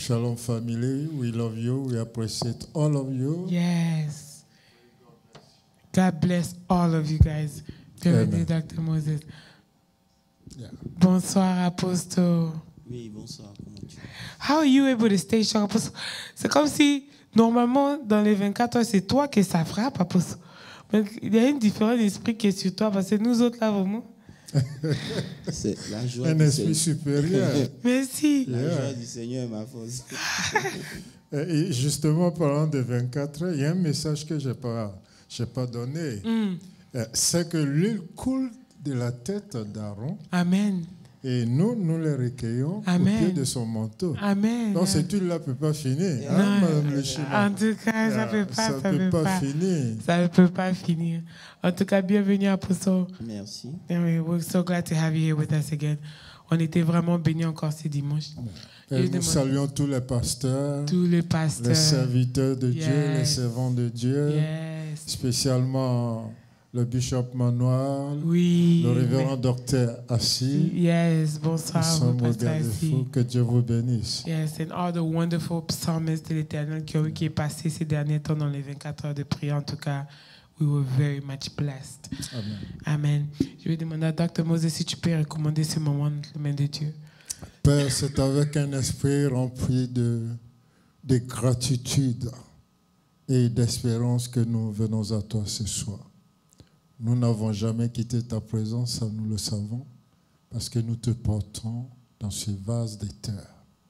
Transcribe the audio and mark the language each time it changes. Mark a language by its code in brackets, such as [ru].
[en] Shalom family, we love you. We appreciate all of you. Yes. God bless all of you guys. [fr] Bienvenue, Dr. Moses. [en] Yeah. [fr] Bonsoir, Apostle. Oui, bonsoir. Comment tu vas? [en] How are you able to stay strong, Apostle? [fr] C'est comme si, normalement, dans les 24 heures, c'est toi que ça frappe, Apostle. Mais il y a une différence d'esprit qui est sur toi, parce que nous autres, là, vraiment... C'est la joie Un du esprit Seigneur. supérieur. Merci. La joie du Seigneur est ma force. Et justement, parlant de 24 heures, il y a un message que je n'ai pas donné. C'est que l'huile coule de la tête d'Aaron. Amen. Et nous les recueillons Amen. au pied de son manteau. Amen. Donc, cette huile-là ne peut pas finir. Non. Hein, Madame le Shema? En tout cas, ça ne peut pas finir. Ça ne peut pas finir. En tout cas, bienvenue, Apostle. Merci. [en] And we're so glad to have you here with us again. [fr] On était vraiment bénis encore ce dimanche. Et nous saluons tous les pasteurs, les serviteurs de Dieu, les servants de Dieu, spécialement le bishop Manoir, le révérend docteur Assis. Yes, bonsoir, pasteur Assis. Que Dieu vous bénisse. [en] Yes, and all the wonderful psalmists [fr] de l'Éternel qui est passé ces derniers temps dans les 24 heures de prière. En tout cas, [en] we were very much blessed. [fr] Amen. Amen. Je vais demander à Dr. Moses si tu peux recommander ce moment dans les mains de Dieu. Père, c'est avec un esprit rempli de gratitude et d'espérance que nous venons à toi ce soir. Nous n'avons jamais quitté ta présence, ça nous le savons, parce que nous te portons dans ce vase de terre.